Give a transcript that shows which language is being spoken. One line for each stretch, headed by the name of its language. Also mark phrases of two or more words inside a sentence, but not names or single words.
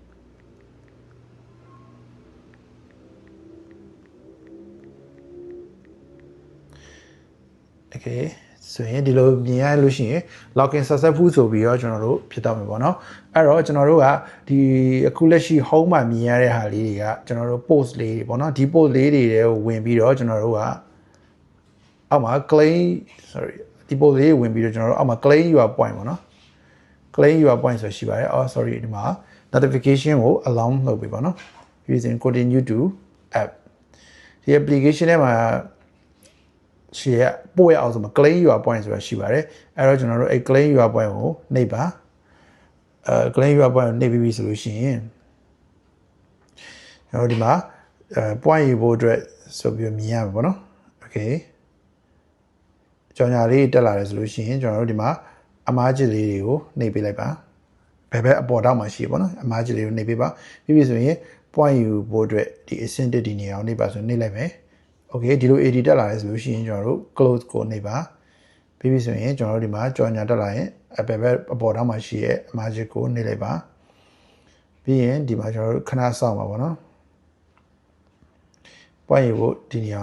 Burmese: okay ဆိုရင်ဒီလိုမြင်ရလို့ရှိရင်
English: login successful
Burmese: ဆိုပြီးတော့ကျွန်တော်တို့ဖြစ်တော့မယ်ပေါ့နော်အဲ့တော့ကျွန်တော်တို့ကဒီအခုလက်ရှိ home မှာမြင်ရ တဲ့ဟာလေးတွေကကျွန်တော်တို့ post လေးတွေပေါ့နော်ဒီ post လေးတွေကိုဝင်ပြီးတော့ကျွန်တော်တို့ကအောက်မှာ
English: claim sorry
Burmese: ဒီ post လေးဝင်ပြီးတော့ကျွန်တော်တို့အောက်မှာ
English: claim your point
Burmese: ပေါ့နော်
English: claim your point
Burmese: ဆိုရှိပါတယ်
English: oh sorry
Burmese: ဒီမှာ notification ကို allow လုပ်ပေးပါနော်
English: using continue to app
Burmese: ဒီ application ထဲမှာရှိရပို့ရအောင်ဆိုမှာ
English: claim your point
Burmese: ဆိုတာရှိပါတယ်အဲ့တော့ကျွန်တော်တို့အဲ့
English: claim your point
Burmese: ကိုနှိပ်ပါ
English: claim your point
Burmese: ကိုနှိပ်ပြီးပြီဆိုလို့ရှိရင်ကျွန်တော်ဒီမှာpoint ယူဖို့အတွက်ဆိုပြီးမြင်ရမှာပေါ့နော် okay ကြော်ညာလေးတက်လာတယ်ဆိုလို့ရှိရင်ကျွန်တော်တို့ဒီမှာအမားကြီးလေးတွေကိုနှိပ်ပေးလိုက်ပါဘယ်အပေါ်တောက်မှရှိပေါ့နော်အမားကြီးလေးကိုနှိပ်ပေးပါပြီးပြီဆိုရင် point ယူဖို့အတွက်ဒီ ascended ဒီနေရာကိုနှိပ်ပါဆိုနှိပ်လိုက်မယ် okay ဒီလို AD တက်လာတယ်ဆိုလို့ရှိရင်ကျွန်တော်တို့ close ကိုနှိပ်ပါပြီးပြီဆိုရင်ကျွန်တော်တို့ဒီမှာကြော်ညာတက်လာရင်ဘယ်အပေါ်တောက်မှရှိရဲ့အမားကြီးကိုနှိပ်လိုက်ပါပြီးရင်ဒီမှာကျွန်တော်တို့ခဏစောင့်ပါပေါ့နော် point ယူဖို့ဒီနေရာကို